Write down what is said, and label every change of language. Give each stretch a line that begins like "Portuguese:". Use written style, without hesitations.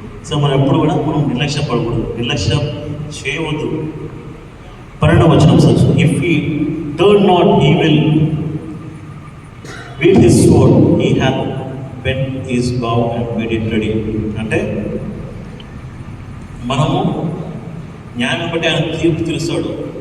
Telugu: So మనం ఎప్పుడు కూడా మనం నిర్లక్ష్యం పడకూడదు, నిర్లక్ష్యం చేయవద్దు. 12వ వచనం sir,
English: If he turn not he will with his sword he hath bent his bow and made it ready.
Telugu: అంటే మనము న్యాయం బట్టి ఆయన తీర్పు తీరుస్తాడు.